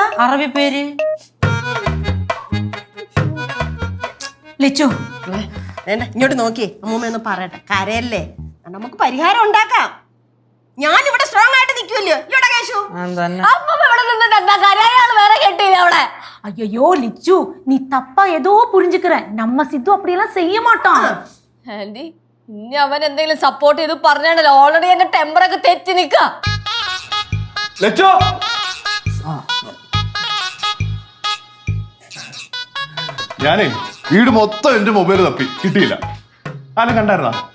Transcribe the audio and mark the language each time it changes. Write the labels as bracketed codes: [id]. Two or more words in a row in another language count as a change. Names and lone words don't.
[ml] അറബി പേര്. ലിച്ചു, ഇങ്ങോട്ട് നോക്കിയേ, അമ്മൂമ്മ ഒന്ന് പറയട്ടെ. കരയല്ലേ, നമുക്ക് പരിഹാരം ഉണ്ടാക്കാം. ഞാനിവിടെ സ്ട്രോങ് ആയിട്ട് നിൽക്കുമല്ലോ. ഇവിടെ കേശു, അമ്മൂമ്മ ഇവിടെ നിന്നിട്ട് എന്താ കരയാള് വേറെ കെട്ടിയില്ല അവിടെ? [ta] ஐயோ லிச்சு, நீ தப்பா ஏதோ புரிஞ்சுக்கிற. நம்ம சித்து அப்படியெல்லாம் செய்ய மாட்டான். [ml] ആന്റി, ഇനി അവൻ എന്തെങ്കിലും സപ്പോർട്ട് ചെയ്ത് പറഞ്ഞാണല്ലോ, ഓൾറെഡി എന്റെ ടെമ്പറൊക്കെ തെറ്റി നിക്ക. ഞാനേ വീട് മൊത്തം എന്റെ മൊബൈൽ തപ്പി കിട്ടിയില്ല. ആരും കണ്ടായിരുന്നാ?